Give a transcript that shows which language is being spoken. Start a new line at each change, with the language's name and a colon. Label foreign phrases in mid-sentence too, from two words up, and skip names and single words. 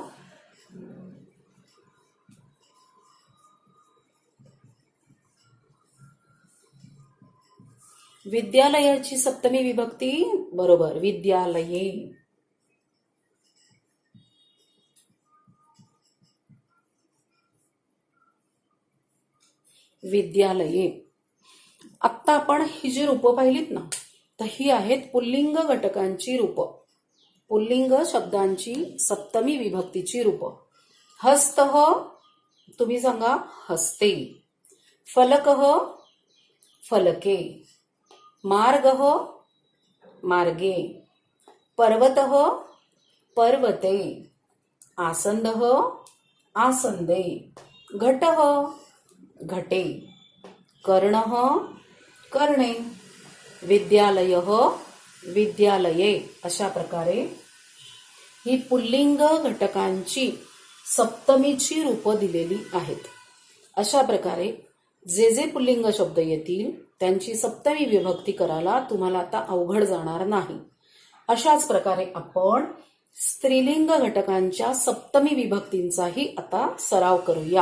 Marathi: विद्यालयाची सप्तमी विभक्ती बरोबर विद्यालये.
Sanskrit: विद्यालये.
Marathi: आत्ता आपण ही जी रूपं पाहिलीत ना, तर ही आहेत पुल्लिंग घटकांची रूपं. पुल्लिंग शब्दांची सप्तमी विभक्तीची रूपं. हस्तः तुम्ही सांगा हस्ते.
Sanskrit: फलकः फलके. मार्गः मार्गे. पर्वतः पर्वते. आसन्दः आसन्दे. घटः घटे. कर्णः कर्णे. विद्यालयः विद्यालये.
Marathi: अशा प्रकारे ही पुल्लिंग घटकांची सप्तमीची रूपं दिलेली आहेत. अशा प्रकारे जे जे पुल्लिंग शब्द येतील त्यांची सप्तमी विभक्ती करायला तुम्हाला आता अवघड जाणार नाही. अशाच प्रकारे आपण स्त्रीलिंग घटकांच्या सप्तमी विभक्तींचाही आता सराव करूया.